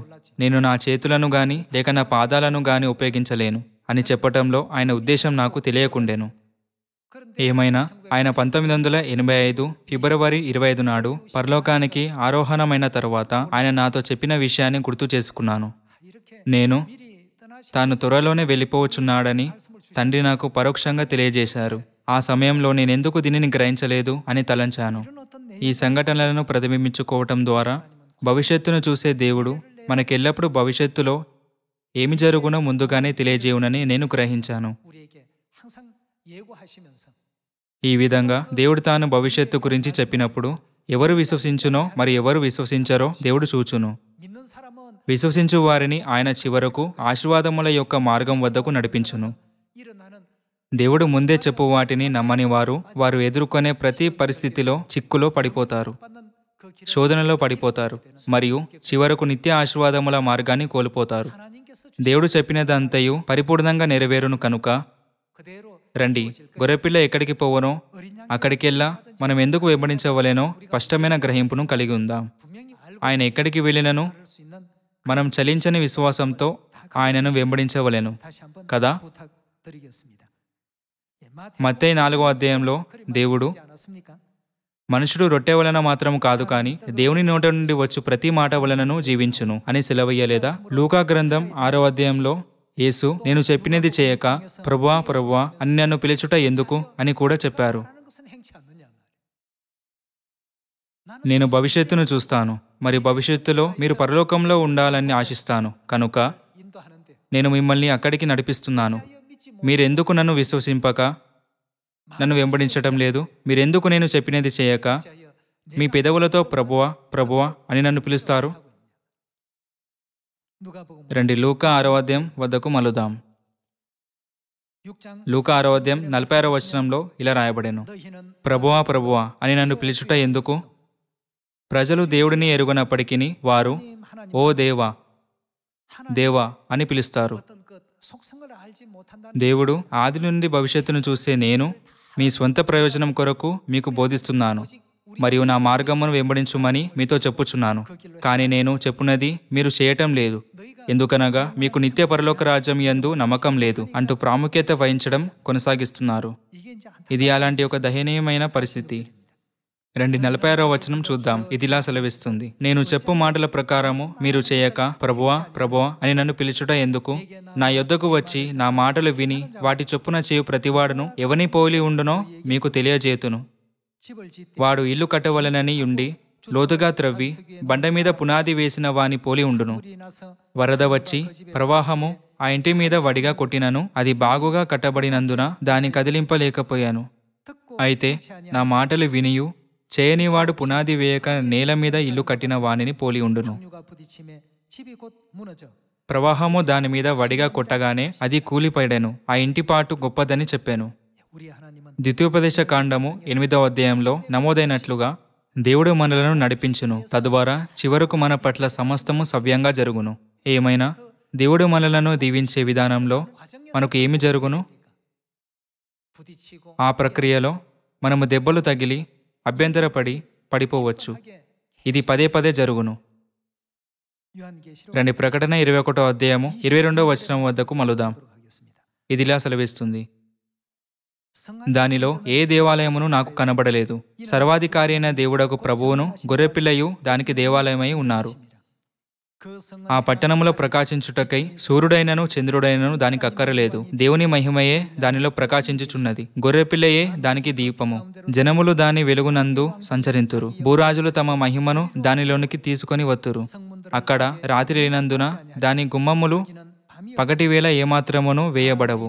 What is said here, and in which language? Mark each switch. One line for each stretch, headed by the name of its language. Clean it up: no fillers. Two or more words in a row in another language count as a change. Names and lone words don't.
Telugu: నేను నా చేతులను గాని లేక నా పాదాలను గాని ఉపయోగించలేను అని చెప్పటంలో ఆయన ఉద్దేశం నాకు తెలియకుండెను. ఏమైనా ఆయన 1985 ఫిబ్రవరి 25 నాడు పరలోకానికి ఆరోహణమైన తరువాత ఆయన నాతో చెప్పిన విషయాన్ని గుర్తు చేసుకున్నాను.
Korean: 이렇게
Telugu: నేను
Korean: 미리 떠나시
Telugu: తాను త్వరలోనే వెళ్ళిపోవచ్చున్నాడని తండ్రి నాకు పరోక్షంగా తెలియజేశారు. ఆ సమయంలో నేనెందుకు దీనిని గ్రహించలేదు అని తలంచాను.
Korean: 이런 어떤
Telugu: ఈ సంఘటనలను ప్రతిబింబించుకోవటం ద్వారా భవిష్యత్తును చూసే దేవుడు మనకెల్లప్పుడూ భవిష్యత్తులో ఏమి జరుగునో ముందుగానే తెలియజేయునని నేను గ్రహించాను.
Korean: 우리에게 항상 예고하시면서
Telugu: ఈ విధంగా దేవుడు తాను భవిష్యత్తు గురించి చెప్పినప్పుడు ఎవరు విశ్వసించునో మరి ఎవరు విశ్వసించరో దేవుడు చూచును.
Korean: 믿는 사람은
Telugu: విశ్వసించు వారిని ఆయన చివరకు ఆశీర్వాదముల యొక్క మార్గం వద్దకు నడిపించును.
Korean: 일어나는
Telugu: దేవుడు ముందే చెప్పు వాటిని నమ్మని వారు ఎదుర్కొనే ప్రతి పరిస్థితిలో చిక్కులో పడిపోతారు,
Korean: 받는 그 길을
Telugu: శోధనలో పడిపోతారు మరియు చివరకు నిత్య ఆశీర్వాదముల మార్గాన్ని కోల్పోతారు.
Korean: 하나님께서
Telugu: దేవుడు చెప్పినదంతయు పరిపూర్ణంగా నెరవేరును కనుక
Korean: 그대로
Telugu: రండి, గొర్రెపిల్ల ఎక్కడికి పోవనో
Korean: 어린 양
Telugu: అక్కడికెల్లా మనం ఎందుకు వెంబడించవలెనో స్పష్టమైన గ్రహింపును కలిగి ఉందాం.
Korean: 분명히 알고
Telugu: ఆయన ఎక్కడికి వెళ్ళినను
Korean: 할 수 있는
Telugu: మనం చలించని విశ్వాసంతో ఆయనను వెంబడించవలెను
Korean: 다시 한번
Telugu: కదా?
Korean: 부탁드리겠습니다. 예,
Telugu: మత్తయి 4వ అధ్యాయంలో దేవుడు
Korean: 하지 않았습니까?
Telugu: మనుషుడు రొట్టె వలన మాత్రం కాదు కాని దేవుని నోట నుండి వచ్చు ప్రతి మాట వలనను జీవించును అని సెలవయ్యలేదా? లూకా గ్రంథం 6వ అధ్యాయంలో యేసు నేను చెప్పినది చేయక ప్రభువా ప్రభువా అని నన్ను పిలుచుట ఎందుకు అని కూడా చెప్పారు.
Korean: 하는 것은 행치 않느냐 말이에요.
Telugu: నేను భవిష్యత్తును చూస్తాను మరి భవిష్యత్తులో మీరు పరలోకంలో ఉండాలని ఆశిస్తాను కనుక
Korean: 인도하는데
Telugu: నేను మిమ్మల్ని అక్కడికి నడిపిస్తున్నాను.
Korean: 믿지
Telugu: మీరెందుకు నన్ను విశ్వసింపక నన్ను వెంబడించటం లేదు? మీరెందుకు నేను చెప్పినది చేయక
Korean: 못하여
Telugu: మీ పెదవులతో ప్రభువా ప్రభువా అని నన్ను పిలుస్తారు?
Korean: 누가복음
Telugu: రండి లూకా 6వ అధ్యాయం వద్దకు మలుదాం.
Korean: 6장
Telugu: లూకా 6వ అధ్యాయం 46వ వచనంలో ఇలా రాయబడెను,
Korean: 너희는
Telugu: ప్రభువా ప్రభువా అని నన్ను పిలుచుట ఎందుకు? ప్రజలు దేవుడిని ఎరుగనప్పటికీ వారు
Korean: 하나님
Telugu: ఓ దేవా
Korean: 하나님
Telugu: దేవా అని పిలుస్తారు.
Korean: 어떤 그 속성을 알지 못한다는
Telugu: దేవుడు ఆది నుండి భవిష్యత్తును చూసే నేను మీ స్వంత ప్రయోజనం కొరకు మీకు బోధిస్తున్నాను మరియు నా మార్గమును వెంబడించుమని మీతో చెప్పుచున్నాను. కానీ నేను చెప్పున్నది మీరు చేయటం లేదు, ఎందుకనగా మీకు నిత్య పరలోక రాజ్యం యందు నమ్మకం లేదు అంటూ ప్రాముఖ్యత వహించడం కొనసాగిస్తున్నారు.
Korean: 이게 이제 안
Telugu: ఇది అలాంటి ఒక దయనీయమైన పరిస్థితి. రండి 46వ వచనం చూద్దాం. ఇదిలా సెలవిస్తుంది, నేను చెప్పు మాటల ప్రకారము మీరు చేయక ప్రభువా ప్రభువా అని నన్ను పిలుచుట ఎందుకు? నా యొద్దకు వచ్చి నా మాటలు విని వాటి చొప్పున చేయు ప్రతివాడును ఎవని పోలి ఉండునో మీకు తెలియజేతును.
Korean: 집을 짓되
Telugu: వాడు ఇల్లు కట్టవలనని ఉండి లోతుగా త్రవ్వి బండ మీద పునాది వేసిన వాని పోలి ఉండును.
Korean: 물이 나서
Telugu: వరద వచ్చి ప్రవాహము ఆ ఇంటి మీద వడిగా కొట్టినను అది బాగుగా కట్టబడినందున దాని కదిలింపలేకపోయాను.
Korean: 듣고
Telugu: అయితే నా మాటలు వినియు చేయనివాడు పునాది వేయక నేల మీద ఇల్లు కట్టిన వానిని పోలి ఉండును.
Korean: 강류가 부딪힘에 집이 곧 무너져
Telugu: ప్రవాహము దాని మీద వడిగా కొట్టగానే అది కూలిపడెను. ఆ ఇంటి పాటు గొప్పదని చెప్పాను.
Korean: 우리 하나님은
Telugu: ద్వితీయోపదేశ కాండము 8వ అధ్యాయంలో నమోదైనట్లుగా దేవుడు మనలను నడిపించును, తద్వారా చివరకు మన పట్ల సమస్తము సవ్యంగా జరుగును. ఏమైనా దేవుడు మనలను దీవించే విధానంలో మనకు ఏమి జరుగును?
Korean: 부딪히고
Telugu: ఆ ప్రక్రియలో మనము దెబ్బలు తగిలి అభ్యంతరపడి పడిపోవచ్చు. ఇది పదే పదే జరుగును.
Korean: 요한계시록
Telugu: రండి ప్రకటన 21వ అధ్యాయము 22వ వచనం వద్దకు మలుదాం.
Korean: 하겠습니다.
Telugu: ఇదిలా సెలవిస్తుంది. దానిలో ఏ దేవాలయమును నాకు కనబడలేదు. సర్వాధికారి అయిన దేవుడకు ప్రభువును గొర్రెపిల్లయు దానికి దేవాలయమై ఉన్నారు.
Korean: 그 성은
Telugu: ఆ పట్టణములో ప్రకాశించుటకై సూర్యుడైనను చంద్రుడైనను దానికి అక్కరలేదు. దేవుని మహిమయే దానిలో ప్రకాశించుచున్నది. గొర్రెపిల్లయే దానికి దీపము. జనములు దాని వెలుగునందు సంచరింతురు. భూరాజులు తమ మహిమను దానిలోనికి తీసుకొని వత్తురు. అక్కడ రాత్రి లేనందున దాని గుమ్మములు పగటివేళ ఏమాత్రమును వేయబడవు.